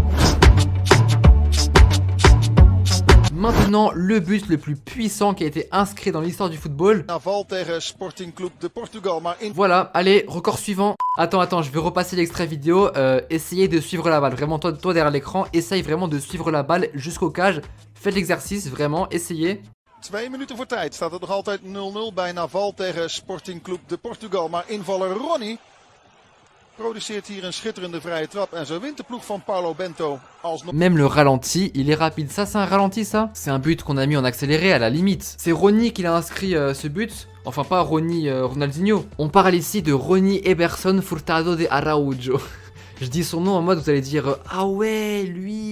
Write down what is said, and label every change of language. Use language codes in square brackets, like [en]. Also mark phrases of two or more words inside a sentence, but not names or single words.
[fr] Maintenant, le but le plus puissant qui a été inscrit dans l'histoire du football. Voilà, allez, record suivant. Attends, je vais repasser l'extrait vidéo. Essayez de suivre la balle. Vraiment, toi derrière l'écran, essaye vraiment de suivre la balle jusqu'au cage. Faites l'exercice, vraiment, essayez. [nl] 2 minuten voor tijd staat het nog altijd 0-0 bij Naval tegen Sporting Club de Portugal. Maar invaller Ronnie Produceert hier een schitterende vrije trap en zo wint de ploeg van Paulo Bento alsnog. [fr] Même le ralenti, il est rapide. Ça, c'est un ralenti, ça? C'est un but qu'on a mis en accéléré à la limite. C'est Ronny qui l'a inscrit ce but. Enfin, pas Ronny Ronaldinho. On parle ici de Ronny Eberson Furtado de Araujo. Je dis son nom en mode vous allez dire ah ouais lui.